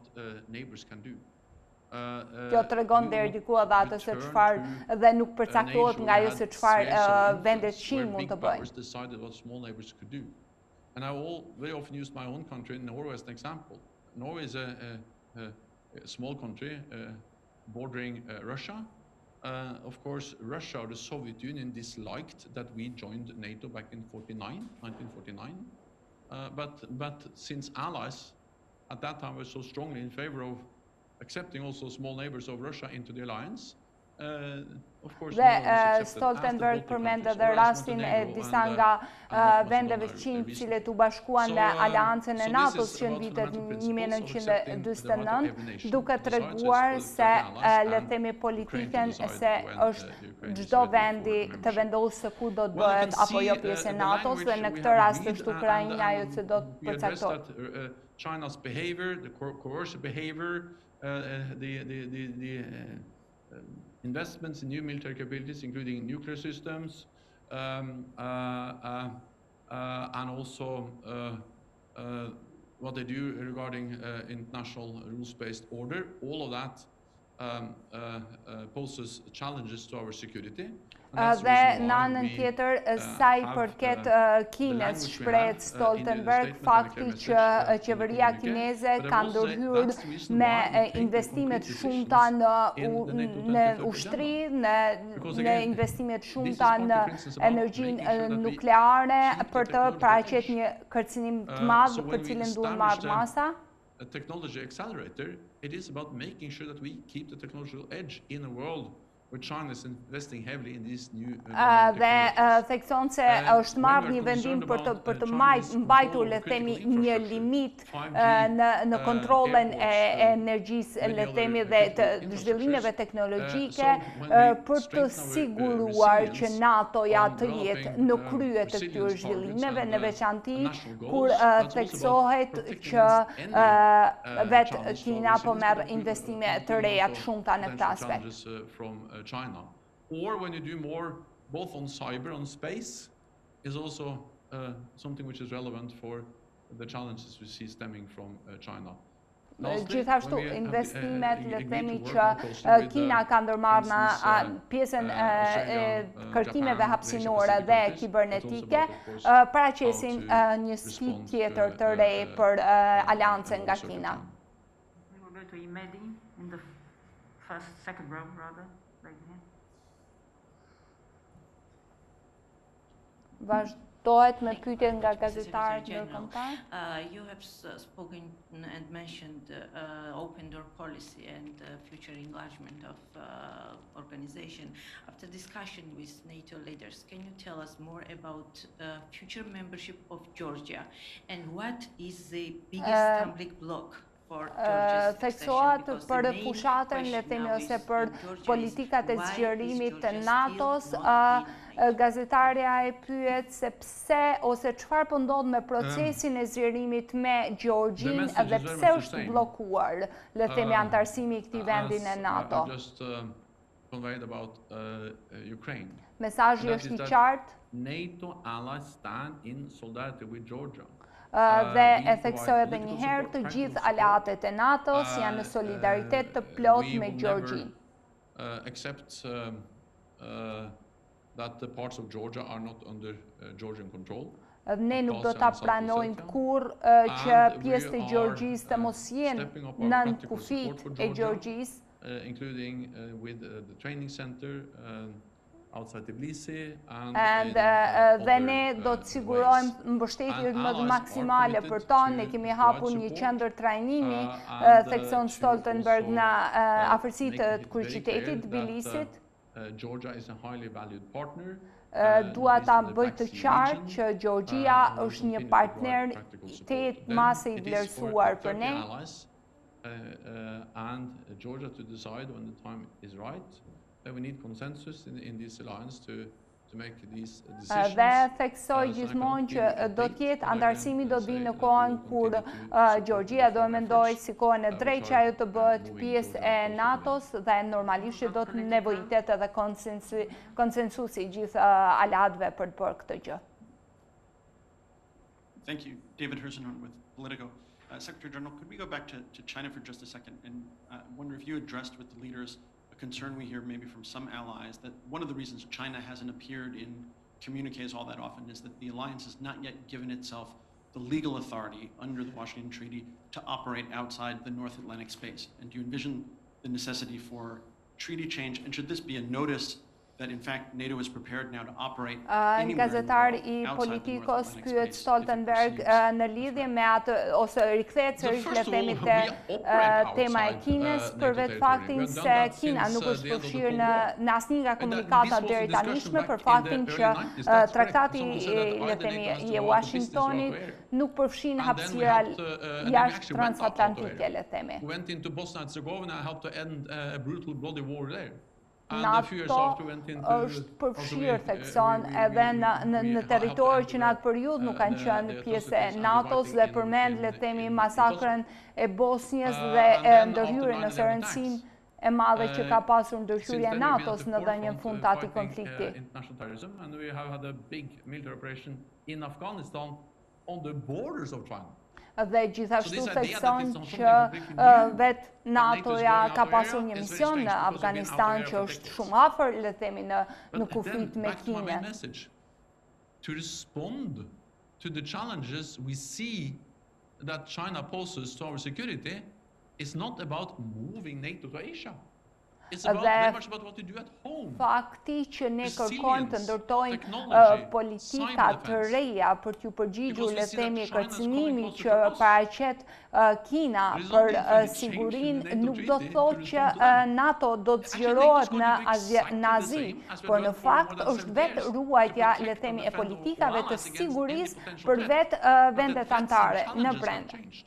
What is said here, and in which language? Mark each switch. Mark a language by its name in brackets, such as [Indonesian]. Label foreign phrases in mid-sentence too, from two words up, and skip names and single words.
[Albanian] Kjo të regon dhe erdiku edhe atë se çfarë dhe nuk përcaktohet nga ajo se çfarë vendet qinë mund të bëjnë. [English] And I very often use my own country, Norway, as an example. Norway is a small country bordering Russia. Of course, Russia or the Soviet Union disliked that we joined NATO back in 1949. But since allies at that time were so strongly in favor of accepting also small neighbors of Russia into the alliance, of course, [Albanian] Stoltenberg përmend edhe rastin e disa nga vendeve qinë cilët u bashkuan në aleancën e NATO-s që në vitet 1949, duke treguar se le të themi politiken se është çdo vendi të vendosë se ku do të bëhet apo jo pjesë e NATO-s dhe në këtë rast është Ukraina ajo që do të përcaktohet. [English] China's behavior, the coercive behavior, the investments in new military capabilities, including nuclear systems, and also what they do regarding international rules-based order, all of that poses challenges to our security. [Albanian] Dhe në anën tjetër, sa i përket Kinës, shprehet Stoltenberg, fakti që qeveria kineze ka ndërhyrë me investimet shumta në ushtri, në investimet shumta në energjinë nukleare, për të paraqet një kërcënim të madh për cilën duhet marrë masa. [English] A technology accelerator, it is about making sure that we keep the technological edge in a world where China is investing heavily in these new [Albanian] dhe thekson se është marrë një vendim për të mbajtur le të themi një limit në kontrollen e energjisë le të themi dhe të zhvillimeve teknologjike për të siguruar që NATO-ja të jetë në krye të këtyre zhvillimeve, në veçanti kur theksohet që vetë Kina po merr investime të reja të shumta në këtë aspekt. [English] China, or when you do more both on cyber and space is also something which is relevant for the challenges we see stemming from China. [Albanian] Gjithashtu investimet le të themi që Kina ka ndërmarrë në pjesën e kërkimeve hapësinore dhe kibernetike paraqesin një sfidë tjetër të re për aleancën nga Kina. [English] We will go to Edi in the second row rather. [Albanian] Vazhdohet me pyetje nga gazetarët ndërkombëtar. [English] You have spoken and mentioned open door policy and future enlargement of organization. After discussion with NATO leaders, can you tell us more about future membership of Georgia and what is the biggest stumbling block? [Albanian] Theksohat për fushatën le themi ose për politikat e zgjerimit të NATO-s, gazetarja e pyet se pse ose çfarë po ndodh me procesin e zgjerimit me Gjeorgjinë dhe pse është bllokuar le themi antarësimi i këtij vendi në NATO. Mesazhi është i qartë. [English] NATO allies stand in solidarity with Georgia. [Albanian] Dhe e theksoj edhe një herë të gjithë aleatët e NATO-s janë në solidaritet të plot me Gjeorgjinë. [English] Except that the parts of Georgia are not under Georgian control. [Albanian] Ne nuk do ta pranojmë kurrë që pjesë të Gjeorgjisë të mos jenë nën kufit e Gjeorgjisë. [English] Including with the training center outside Tbilisi [Albanian] dhe ne do të sigurojmë mbështetjen më maksimale për to. Ne kemi hapur një qendër trajnimi, thekson Stoltenberg, në afërsitë të kryeqytetit Tbilisit. [English] Georgia is a highly valued partner. [Albanian] Dua ta bëj të qartë që Georgia është një partner masë i vlerësuar për ne. [English] And Georgia to decide when the time is right. We need consensus in this alliance to make these decisions. [Albanian] Dhe theksoj gjithmonë që do të jetë antarësimi do të vinë në kohën kur Georgia do e mendoj si kohën e drejtë që ajo të bëhet pjesë e NATO-s dhe normalisht do të nevojitet edhe konsensusi gjithë aleatëve për të bërë këtë gjë. [English] Thank you. David Herzenhorn with Politico. Secretary General, could we go back to China for just a second and wonder if you addressed with the leaders a concern we hear maybe from some allies that one of the reasons China hasn't appeared in communiques all that often is that the alliance has not yet given itself the legal authority under the Washington Treaty to operate outside the North Atlantic space. And do you envision the necessity for treaty change? And should this be a notice that in fact NATO is prepared now to operate anywhere [Albanian] Gazetar I [English] outside [Albanian] Politikos [English] the North [Albanian] pyet [English] Atlantic space, [Albanian] Stoltenberg në lidhje me atë ose rikthehet sërish le themi te tema e Kinës për vetë faktin se Kina nuk është përfshirë në asnjë nga komunikatat deri tanishme për faktin që traktati le themi I Washingtonit nuk përfshin hapësira jashtë transatlantike le themi. [English] Went into Bosnia and Herzegovina and helped to end a brutal bloody war there. [Albanian] NATO është përfshirë thekson edhe në territorë që në atë periudhë nuk kanë qenë pjesë e NATO-s dhe përmend le themi masakrën e Bosnjës dhe ndërhyrjen ose rëndësinë e madhe që ka pasur ndërhyrja e NATO-s në dhënien fund të atij konflikti. [English] And we have had a big military operation in Afghanistan on the borders of China. [Albanian] Dhe gjithashtu thekson që vetë NATO-ja ka pasur një mision në Afganistan që është shumë afër le themi në kufit me Kinën. [English] To respond to the challenges we see that China poses to our security is not about moving NATO to Asia. It's about very much about what we do at home. [Albanian] Fakti që ne kërkojmë të ndërtojmë politika të reja për t'ju përgjigjur le themi kërcënimi që paraqet Kina për sigurinë nuk do të thotë që NATO do të zgjerohet në Azi, por në fakt është vetë ruajtja le themi e politikave të sigurisë për vetë vendet anëtare në brenda.